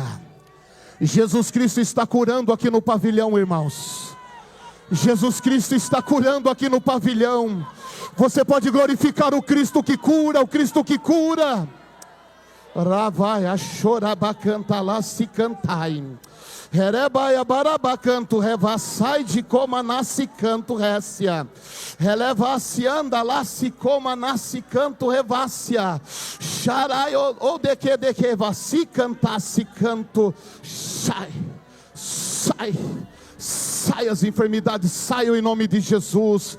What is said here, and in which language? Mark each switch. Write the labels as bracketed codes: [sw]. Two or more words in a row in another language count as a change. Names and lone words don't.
[pt] Jesus Cristo está curando aqui no pavilhão, irmãos. Jesus Cristo está curando aqui no pavilhão. Você pode glorificar o Cristo que cura, o Cristo que cura. Ravai a chorabacanta lá se cantai. Herebaia barabacanto revassai de coma nasce canto récia. Releva-se anda lá se coma nasce canto revácia. Charai ou de que vassi cantasse canto. Sai as enfermidades, saiam em nome de Jesus.